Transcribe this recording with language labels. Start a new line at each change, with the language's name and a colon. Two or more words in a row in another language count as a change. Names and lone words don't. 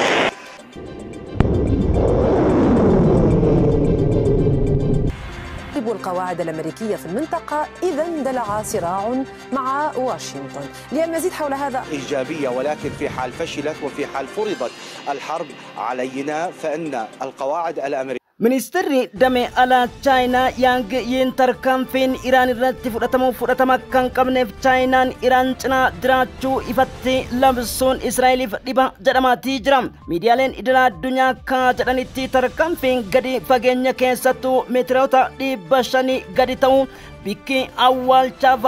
Arabic: القواعد الأمريكية في المنطقة إذا اندلع صراع مع واشنطن. للمزيد حول هذا إيجابية، ولكن في حال فشلت وفي حال فرضت الحرب علينا فإن القواعد الأمريكية.
Oromo: Ministeerri damee alaa Chaayinaa Yang Yin tarkaanfiin Iraan irratti fudhatama kan qabneef Chaayinaan Iraan cinaa jiraachuu ifatti labsuun Israa'eliif dhiba jedhamaatii jira. Miidiyaaleen idilaa addunyaa akka jedhanitti tarkaanfiin gadi fageenya keessattuu meetiroota 500 gadi ta'uu bikki awwaalchaaf